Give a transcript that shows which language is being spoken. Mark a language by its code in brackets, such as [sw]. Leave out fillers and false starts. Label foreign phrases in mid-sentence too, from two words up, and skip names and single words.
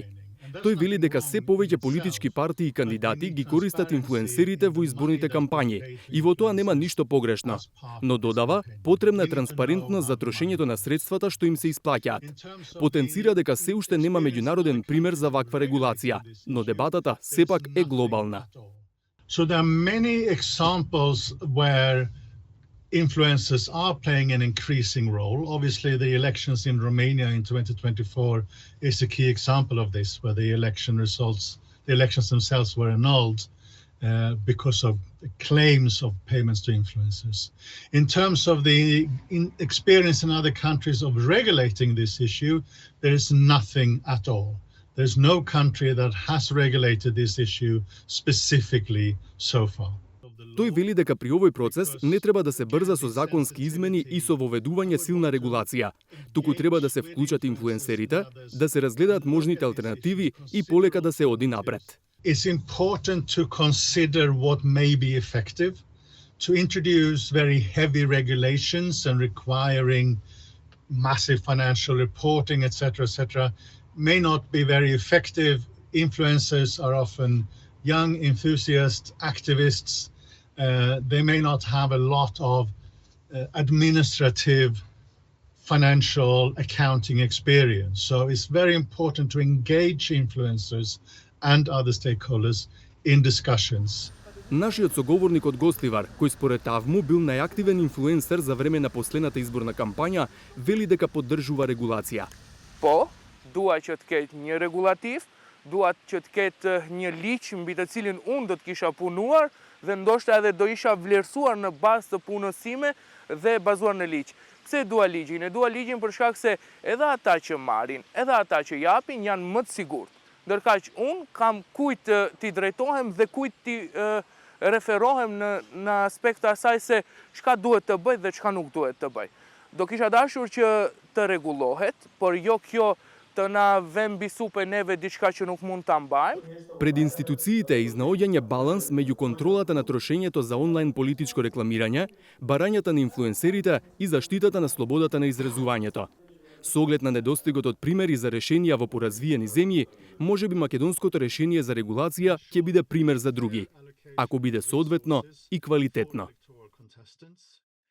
[mk] Тој вели дека се повеќе политички партии и кандидати ги користат инфлуенсерите во изборните кампањи и во тоа нема ништо погрешно. Но додава, потребна е транспарентност за трошењето на средствата што им се исплаќаат. Потенцира дека се уште нема меѓународен пример за ваква регулација, но дебатата сепак е глобална. [en] So there are many examples where influencers are playing an increasing role. Obviously, the elections in Romania in 2024 is a key example of this, where the elections themselves were annulled because of claims of payments to influencers. In terms of the experience in other countries of regulating this issue, there is nothing at all. There's no country that has regulated this issue specifically so far. [mk] Тој вели дека при овој процес не треба да се брза со законски измени и со воведување силна регулација, туку треба да се вклучат инфлуенсерите, да се разгледаат можните алтернативи и полека да се оди напред. [en] It's important to consider what may be effective, to introduce very heavy regulations and requiring massive financial reporting, etc., may not be very effective. Influencers are often young, enthusiast activists. They may not have a lot of administrative, financial, accounting experience. So it's very important to engage influencers and other stakeholders in discussions. [mk] Нашиот соговорник од Гостивар, кој според Авму бил најактивен инфлуенсер за време на последната изборна кампања, вели дека поддржува регулација. [sq] Dua që të ketë një regulativ, dua që të ketë një ligj mbi të cilin unë do të kisha punuar dhe ndoshta edhe do isha vlerësuar në bazë të punës time dhe bazuar në ligj. Pse dua ligjin? E dua ligjin për shkak se edhe ata që marrin, edhe ata që japin janë më të sigurt. Ndërkaq unë kam kujt t'i drejtohem dhe kujt t'i referohem në aspekt të asaj se çka duhet të bëj dhe çka nuk duhet të bëj. Do kisha dashur që të rregullohet, por jo kjo të na vëm mbi supë neve diçka që nuk mund ta mbajmë. [mk] Пред институциите е изнаоѓање баланс меѓу контролата на трошењето за онлайн политичко рекламирање, барањата на инфлуенсерите и заштитата на слободата на изразувањето. Со оглед на недостигот од примери за решенија во поразвиени земји, можеби македонското решение за регулација ќе биде пример за други, ако биде соодветно и квалитетно.